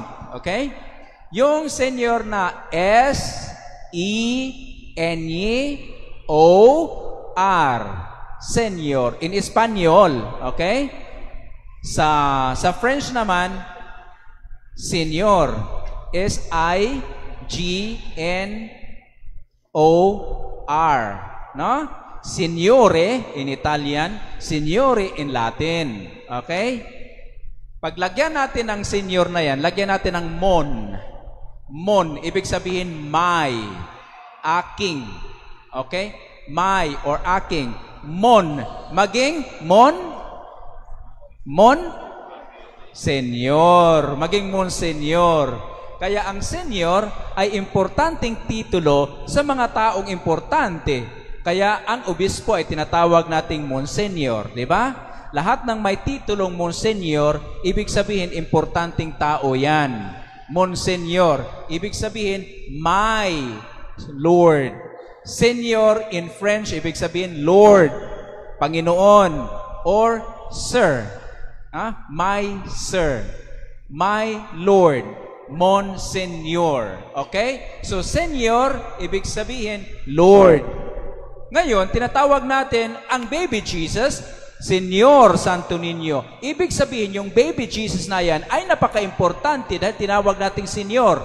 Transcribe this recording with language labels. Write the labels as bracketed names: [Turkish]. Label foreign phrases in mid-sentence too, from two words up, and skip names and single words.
[Filipino] Okay? Yung senior na S-E-N-I-O-R. Senior in Espanyol, okay? Sa French naman, senior, S-I-G-N-O-R, no? [English] Signore in Italian, signore in Latin, okay? [Filipino] Paglagyan natin ng senior na yan, lagyan natin ng mon. Mon, ibig sabihin my, aking, okay? [English] My or [Filipino] aking. Mon. Maging mon? Mon? Senior. Maging mon senior. Kaya ang senior ay importanteng titulo sa mga taong importante. Kaya ang obispo ay tinatawag nating monsignor. Diba? Lahat ng may titulong monsignor, ibig sabihin importanteng tao yan. Monsignor. Ibig sabihin, [English] my Lord. Senior in French, [Filipino] ibig sabihin Lord, Panginoon, [English] or Sir. My Sir, my Lord, Monsignor. Okay? [Filipino] So, Senior, ibig sabihin Lord. Ngayon, tinatawag natin ang baby Jesus, Senior Santo Niño. Ibig sabihin, yung baby Jesus na yan ay napaka-importante dahil tinawag nating Senior.